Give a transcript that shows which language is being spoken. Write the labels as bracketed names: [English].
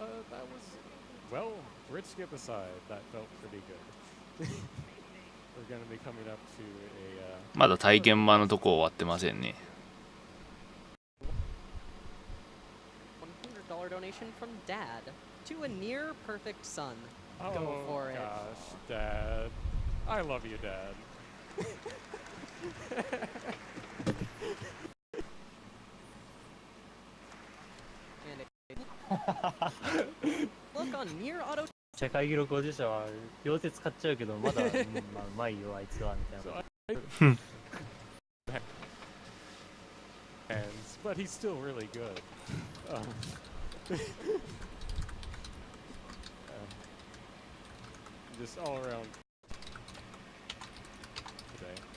[English] That was, well, bridge skip aside, that felt pretty good. We're going to be coming up to a [Japanese] まだ体験版のとこ終わってませんね。 [English] $100 donation from Dad to a near perfect son. Oh Go for it. gosh, Dad. I love you, Dad. Look on near auto. [Japanese] 世界記録保持者は両手使っちゃうけどまだ、まあ、うまいよあいつはみたいな。 [English] Hands, but he's still really good. Just all around today.